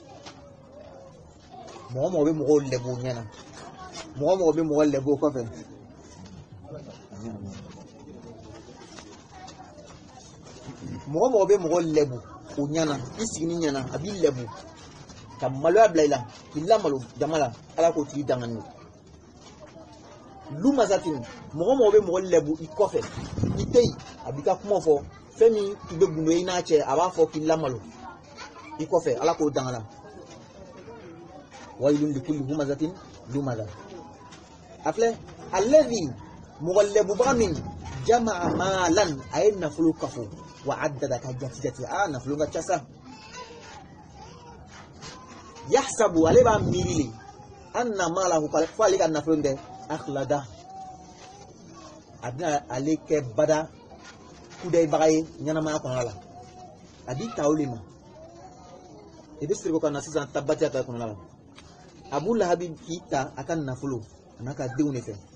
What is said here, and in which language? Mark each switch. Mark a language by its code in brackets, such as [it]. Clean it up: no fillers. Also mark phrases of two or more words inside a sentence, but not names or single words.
[bm] mɔgɔ mɔgɔ bɛ mɔgɔw lɛbu o ɲana mɔgɔ mɔgɔ bɛ mɔgɔ lɛbu o kɔfɛ mɔgɔ mɔgɔ bɛ mɔgɔ lɛbu o ɲana i sigini ɲana a b'i lɛbu ka maloya bila i la k'i lamalo jama la ala k'o tigi dangani lumazatin mɔgɔ mɔgɔ bɛ mɔgɔ lɛbu i kɔfɛ i tɛ yen a b'i ka kuma fɔ fɛn min i bɛ gundo i n'a cɛ a b'a fɔ k'i lamalo i kɔfɛ ala k'o dangana [ar] wailun likulli humazatin lumaza [bm] a filɛ alladhi mɔgɔ lɛbubaga min [ar] jama'a malan [bm] a ye nafolo kafo [ar] wa addada [bm] ka jati a nafolo ka ca sa yahsabu ale b'a miiri le [ar] anna malahu [bm] fo ale ka nafolo bɛ akhlada a bɛna ale kɛ bada kudayibaga ye ɲɛnamaya kɔnɔna la a b'i ta o le ma i bɛ siri o kan na sisan tabatiya ta kɔnɔna la Abu Lahabi k'i ta a ka nafolo a n'a ka denw de fɛ